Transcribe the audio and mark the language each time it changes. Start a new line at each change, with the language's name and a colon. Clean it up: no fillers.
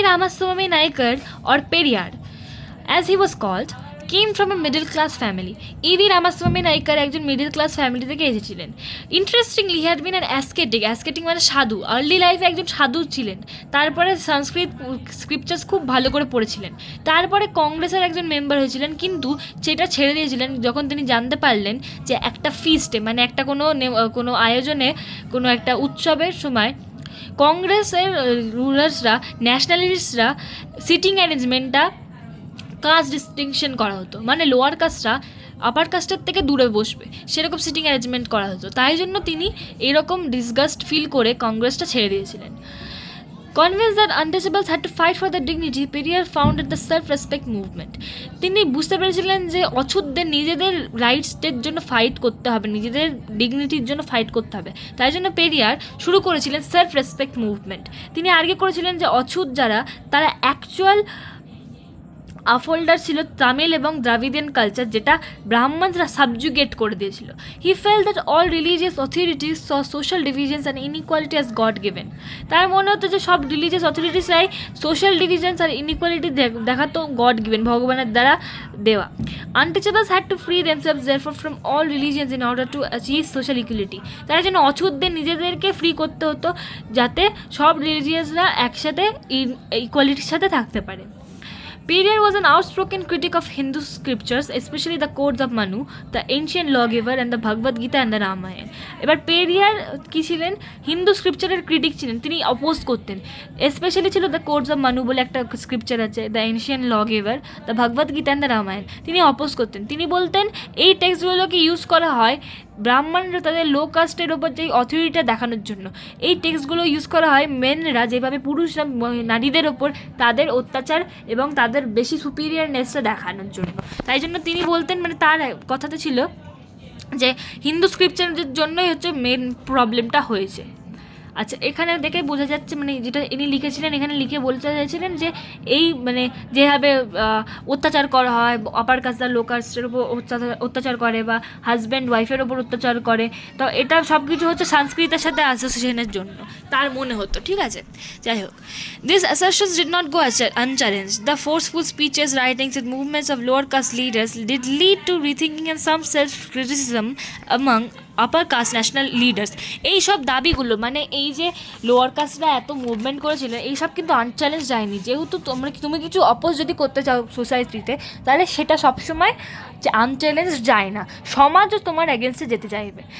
English: Ramaswamy Naikar or Periyar, as he was called, came from a middle class family. E.V.
Bangla: Ramaswamy Naikar একজন middle class family থেকে এসেছিলেন।
English: interestingly he had been an ascetic
Bangla: মানে সাধু। Early লাইফে একজন সাধু ছিলেন। তারপরে সংস্কৃত স্ক্রিপচার্স খুব ভালো করে পড়েছিলেন। তারপরে কংগ্রেসের একজন মেম্বার হয়েছিলেন, কিন্তু সেটা ছেড়ে দিয়েছিলেন যখন তিনি জানতে পারলেন যে একটা ফিস্টে মানে একটা কোনো আয়োজনে, কোনো একটা উৎসবের সময় কংগ্রেসের রুলার্সরা, ন্যাশনালিস্টরা সিটিং অ্যারেঞ্জমেন্টটা কাস্ট ডিস্টিংশন করা হতো, মানে লোয়ার কাস্টরা আপার কাস্টের থেকে দূরে বসবে সেরকম সিটিং অ্যারেঞ্জমেন্ট করা হতো। তাই জন্য তিনি এরকম ডিসগাস্ট ফিল করে কংগ্রেসটা ছেড়ে দিয়েছিলেন।
English: Convinced that untouchables had to fight for their dignity, Periyar founded the self-respect movement.
Bangla: তিনি বুঝতে পেরেছিলেন যে অছুতদের নিজেদের রাইটসের জন্য ফাইট করতে হবে, নিজেদের ডিগনিটির জন্য ফাইট করতে হবে। তাই জন্য পেরিয়ার শুরু করেছিলেন সেলফ রেসপেক্ট মুভমেন্ট। তিনি আর্গে করেছিলেন যে অছুত যারা তারা অ্যাকচুয়াল আফোল্ডার ছিল তামিল এবং দ্রাবিডিয়ান কালচার, যেটা ব্রাহ্মণরা সাবজুগেট করে দিয়েছিল।
English: He felt that all religious authorities saw social divisions and inequality as god given.
Bangla: তার মনে হতো যে সব রিলিজিয়াস অথরিটিসরাই সোশ্যাল ডিভিশনস আর ইনইকুয়ালিটি দেখাতো গড গিভেন, ভগবানের দ্বারা দেওয়া।
English: Untouchables had to free themselves therefore from all religions in order to achieve social equality.
Bangla: তারা যেন অছুতদের নিজেদেরকে ফ্রি করতে হতো যাতে সব রিলিজিয়াসরা একসাথে ইকুয়ালিটির সাথে থাকতে পারে।
English: Periyar was an outspoken critic of Hindu scriptures, especially the codes of Manu, the ancient lawgiver, and the Bhagavad Gita and the Ramayana.
Bangla: এবার পেরিয়ার কী ছিলেন? হিন্দু স্ক্রিপচারের ক্রিটিক ছিলেন, তিনি অপোজ করতেন। স্পেশালি ছিল দ্য কোডস অফ মানু বলে একটা স্ক্রিপচার আছে, the ancient লগিভার, the Bhagavad Gita and the Ramayana, তিনি অপোজ করতেন। তিনি বলতেন এই টেক্সটগুলোকে ইউজ করা হয় ব্রাহ্মণরা তাদের লো কাস্টের ওপর যে অথরিটিটা দেখানোর জন্য। এই টেক্সটগুলো ইউজ করা হয় মেনরা যেভাবে পুরুষরা নারীদের ওপর তাদের অত্যাচার এবং তাদের বেশি সুপিরিয়ারনেসটা দেখানোর জন্য। তাই জন্য তিনি বলতেন, মানে তার কথাতে ছিল যে হিন্দু স্ক্রিপচারের জন্যই হচ্ছে মেন প্রবলেমটা হয়েছে। আচ্ছা, এখানে দেখে বোঝা যাচ্ছে, মানে যেটা ইনি লিখেছিলেন, এখানে লিখে বলতে চাইছিলেন যে এই মানে যেভাবে অত্যাচার করা হয়, আপার কাস্ট আর লো কাস্টের ওপর অত্যাচার করে বা হাজব্যান্ড ওয়াইফের ওপর অত্যাচার করে, তো এটা সব কিছু হচ্ছে সংস্কৃতের সাথে অ্যাসোসিয়েশনের জন্য তার মনে হতো। ঠিক আছে, যাই হোক,
English: This assertions did not go unchallenged. The forceful speeches, writings and movements of lower caste leaders did lead to rethinking and some self-criticism among upper caste national leaders.
Bangla: এই সব দাবিগুলো, মানে এই যে লোয়ার কাস্টরা এত মুভমেন্ট করেছিল, এইসব কিন্তু আনচ্যালেঞ্জ যায়নি। যেহেতু তুমি কিছু অপোজ যদি করতে চাও সোসাইটিতে, তাহলে সেটা সবসময় আনচ্যালেঞ্জ যায় না, সমাজও তোমার এগেনস্টে যেতে চাইবে।